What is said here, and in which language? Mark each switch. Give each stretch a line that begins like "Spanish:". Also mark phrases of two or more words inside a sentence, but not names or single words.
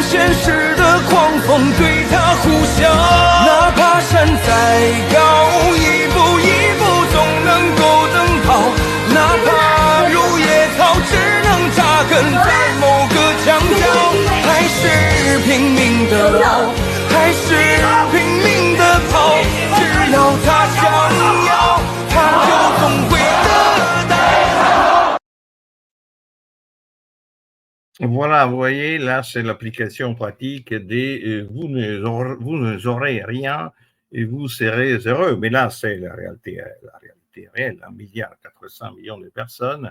Chinese: 现实的狂风对他呼啸，哪怕山再高，一步一步总能够登跑，哪怕如野草只能扎根在某个墙角，还是拼命的熬，还是拼命的跑，只要他想要，他就总会得到。
French: Voilà, vous voyez, là, c'est l'application pratique des vous ne aurez rien et vous serez heureux. Mais là, c'est la réalité réelle, 1,4 milliard de personnes.